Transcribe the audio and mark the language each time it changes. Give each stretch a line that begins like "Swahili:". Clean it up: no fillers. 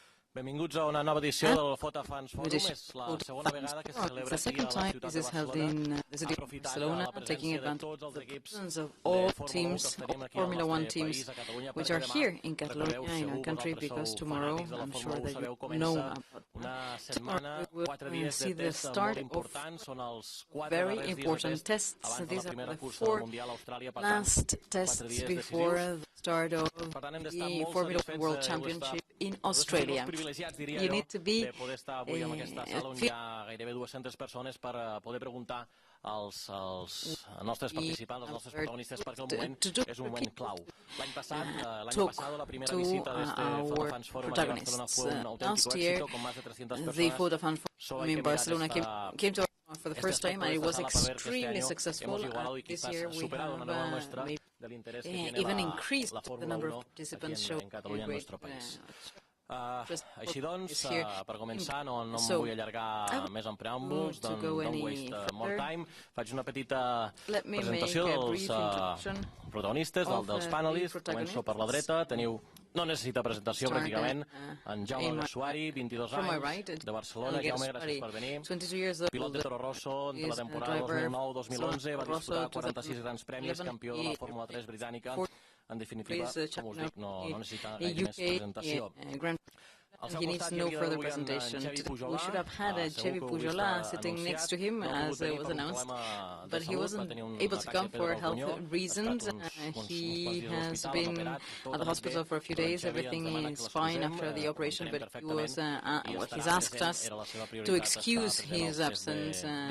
Catalan: Benvinguts a una nova edició del FOTA Fans Forum. És la segona vegada que se celebra aquí a la ciutat de Barcelona.
English: Barcelona, taking advantage of the presence of all teams, all Formula One teams, which are here in Catalonia, in our country, because tomorrow, I'm sure that you know about tomorrow we will see the start of very important tests. These are the 4 last tests before the start of the Formula One World Championship in Australia. You need to be
Catalan: poder estar avui en aquesta sala on hi ha gairebé 200 persones per poder preguntar als nostres participants, als nostres protagonistes, perquè el moment és un moment clau. L'any passat, la primera visita d'este
Spanish: FOTA Fans Forum a Barcelona fue un auténtico éxito, con más de 300 personas.
English: The FOTA Fans Forum in Barcelona came to for the first time, and it was extremely successful. This year we have even increased the number of participants showing great
Catalan: així doncs, per començar, no em vull allargar més en preàmbuls,
English: don't waste more time.
Catalan: Faig una petita presentació dels protagonistes, dels panelists. Començo per la dreta, no necessita presentació pràcticament, en Jaime Alguersuari, 22 anys, de Barcelona. Jaume, gràcies per venir. Pilot de Toro Rosso de la temporada 2009-2011, va disputar 46 grans premis, campió de la Fórmula 3 britànica. En definitiva, com us dic, no necessita gaire més presentació.
English: He needs no further presentation. We should have had a Chevy Pujola sitting next to him, as it was announced, but he wasn't able to come for health reasons. He has been at the hospital for a few days. Everything is fine after the operation, but he's asked us to excuse his absence.